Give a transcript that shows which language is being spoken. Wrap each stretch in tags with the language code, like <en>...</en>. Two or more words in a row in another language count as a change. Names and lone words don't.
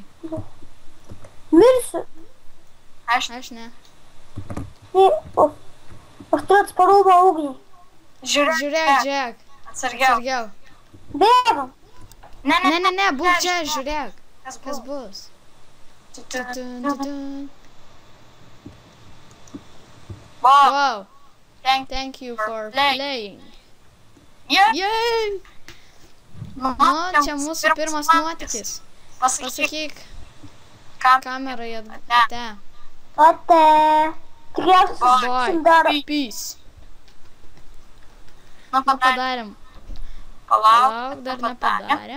<lt>Mirsiu. Aš ne. Aš turiu atsparumą ugnį. Žiūrėk. Atsargiau. Bėgam. Ne, būk čia, žiūrėk. Kas bus?</lt> <en>Wow. Thank you for playing. Yay!</en> <lt>Nu, čia mūsų pirmas nuotykis. Pasakyk kamerai ate. Ate. Tikriausiai susitiksim dar. Peace. Nu, padarėm. Palauk, dar nepadarėm.</lt>